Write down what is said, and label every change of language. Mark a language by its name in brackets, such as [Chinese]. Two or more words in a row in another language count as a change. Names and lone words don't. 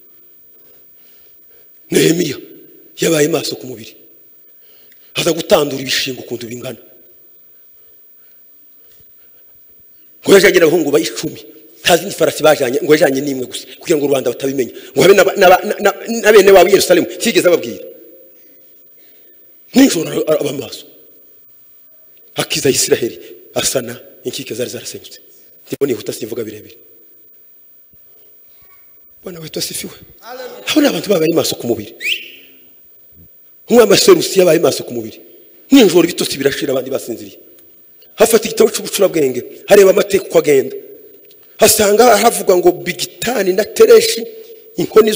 [Kinyarwanda] Nehemiya yabaye maso ku mubiri aza gutandura ibishingo kuntu bingana ngo yajanye n'abahungu ba 10 tazi n'ifarasi bajanye ngo yajanye n'imwe gusa kugira ngo Rwanda batabimenya ngo habe na bene wa Yerusalemu kigeze ababwira nijoro abamaso akiza Isiraheli asana inkike zari zarasenyutse. Ndibone huta simvuga birebire [Swahili] Bwana wetu asifiwe. [Kinyarwanda] Haleluya. Abantu babaye maso ku mubiri Serusi yabaye maso ku mubiri nijoro bitose birashira abandi basinziriye. Hafata igitabo cy'ubucurabwenge hareba amateka uko agenda hasanga havuga ngo Bigitani na Tereshi inkoni